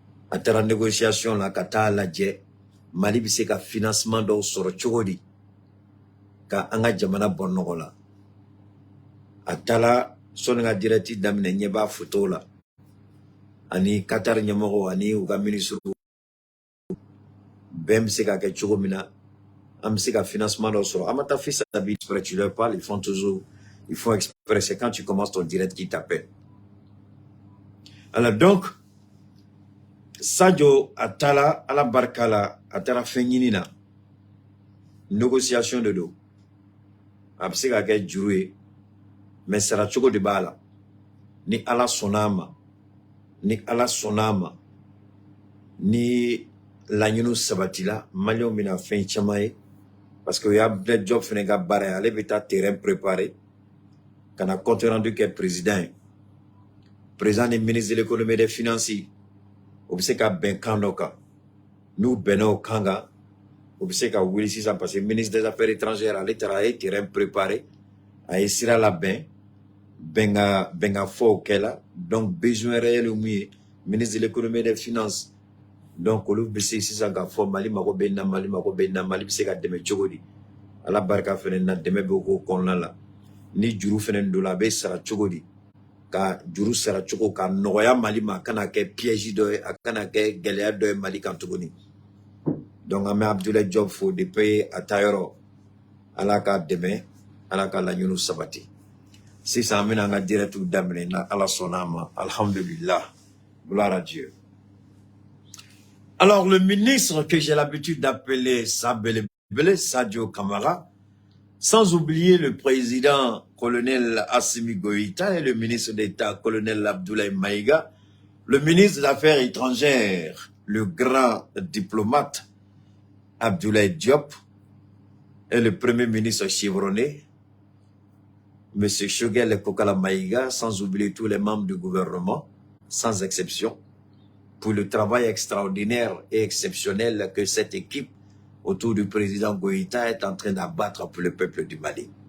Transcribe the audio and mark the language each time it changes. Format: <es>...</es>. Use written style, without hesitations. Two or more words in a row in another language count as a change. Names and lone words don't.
<bm>a taara négociation la ka taa lajɛ Mali bɛ se ka financement dɔw sɔrɔ cogo di ka an ka jamana bɔ nɔgɔ la a taara sɔnni ka direct daminɛ ɲɛ b'a photo la ani Qatar ɲɛmɔgɔw ani u ka ministre bɛn bɛ se ka kɛ cogo min na an bɛ se ka financement dɔw sɔrɔ an ma taa</bm> <fr>fils à David tu leur parles ils font exprès c'est quand tu commences ton direct qui t'appelle. Alors donc</fr> <bm>Sadio a taara ala barika la a taara fɛn ɲini na négociation de do a bɛ se ka kɛ juru ye mais sara cogo de b'a la ni ala sɔnna a ma ni ala sɔnna a ma ni laɲiniw sabatila maliyɛnw bɛna fɛn caman ye</bm> <fr>parce que</fr> <bm>o y'a bɛɛ job fɛnɛ ka baara ye ale bɛ taa</bm> <fr>terrain préparer</fr> <bm>ka na</bm> <fr>compte rendu</fr> <bm>kɛ président ye président ni</bm> <fr>ministre de l'économie et des finances</fr> <bm>o bɛ se ka bɛn kan dɔ kan n'u bɛnna o kan kan o bɛ se ka wuli sisan</bm> <fr>parce que ministre des affaires étrangères</fr> <bm>ale taara a ye</bm> <fr>terrain préparer</fr> <bm>a ye sira labɛn bɛn ka fɔ o kɛla</bm> <fr>donc besoin réel</fr> <bm>ye mun ye</bm> <fr>ministre de l'économie et des finances donc</fr> <bm>olu bɛ se sisan ka fɔ Mali mago bɛ nin na Mali mago bɛ nin na Mali bɛ se ka dɛmɛ cogo di ala barika fɛnɛ na dɛmɛ bɛ k'o kɔnɔna la ni juru fɛnɛ don la a bɛ sara cogo di ka juru sara cogo ka nɔgɔya Mali ma a kana kɛ piège dɔ ye a kana kɛ gɛlɛya dɔ ye Mali kan tuguni donc an bɛ Abdoulaye Diop fo depuis a taa yɔrɔ ala ka dɛmɛ ala ka laɲiniw sabati sisan an bɛna an ka directiw daminɛ na ala sɔnna a ma alhamdulillah</bm> <fr>gloire à Dieu. Alors le ministre que j'ai l'habitude d'appeler Sadio Kamara, sans oublier le président colonel Assimi Goïta et le ministre d'État colonel Abdoulaye Maïga, le ministre des Affaires étrangères, le grand diplomate Abdoulaye Diop et le premier ministre chevronné, M. Choguel Kokala Maïga, sans oublier tous les membres du gouvernement, sans exception, pour le travail extraordinaire et exceptionnel que cette équipe autour du président Goïta est en train d'abattre pour le peuple du Mali.</fr>